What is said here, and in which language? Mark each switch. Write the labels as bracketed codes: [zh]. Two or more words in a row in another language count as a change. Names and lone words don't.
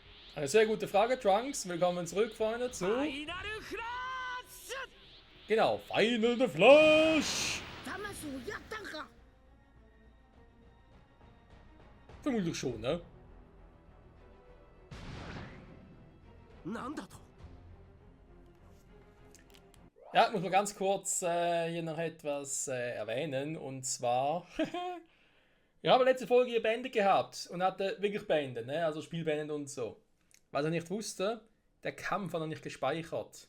[de] Eine sehr gute Frage, Trunks. Willkommen zurück, Freunde, zu... [ja] ファイナルフラッシュ [de] Genau, [en] Final the Flash! [ja] ダマスをやったんか。 [de] Vermutlich schon, ne? [ja] なんだと [de] Ja, muss man ganz kurz hier noch etwas erwähnen. Und zwar... Ich habe letzte Folge hier beendet gehabt und hatte wirklich beendet, ne? Also Spiel beendet und so. Was ich nicht wusste, der Kampf hat noch nicht gespeichert.